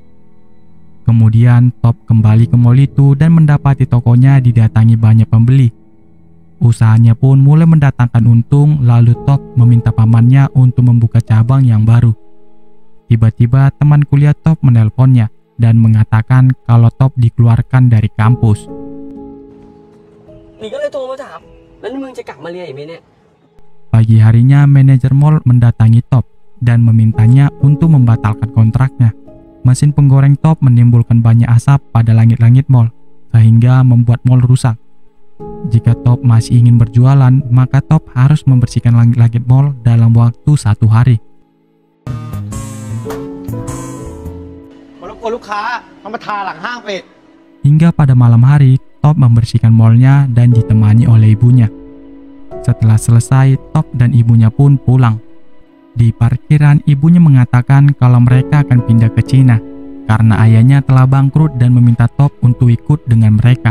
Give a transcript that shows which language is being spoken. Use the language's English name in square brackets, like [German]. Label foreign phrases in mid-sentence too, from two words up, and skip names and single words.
[Indonesian] Kemudian Top kembali ke mall itu dan mendapati tokonya didatangi banyak pembeli. Usahanya pun mulai mendatangkan untung, lalu Top meminta pamannya untuk membuka cabang yang baru. Tiba-tiba teman kuliah Top menelponnya dan mengatakan kalau Top dikeluarkan dari kampus. [Thai] นี่ก็เลยโทรมาถามแล้วนี่มึงจะกลับมาเรียนอีกไหมเนี่ย [Indonesian] Pagi harinya manajer mall mendatangi Top dan memintanya untuk membatalkan kontraknya. Mesin penggoreng Top menimbulkan banyak asap pada langit-langit mall, sehingga membuat mall rusak. Jika Top masih ingin berjualan, maka Top harus membersihkan langit-langit mall dalam waktu 1 hari. [Thai] รบกวนลูกค้าเอามาทาหลังห้างเป็ด [Indonesian] Hingga pada malam hari, Top membersihkan mallnya dan ditemani oleh ibunya. Setelah selesai, Top dan ibunya pun pulang. Di parkiran, ibunya mengatakan kalau mereka akan pindah ke Cina karena ayahnya telah bangkrut dan meminta Top untuk ikut dengan mereka.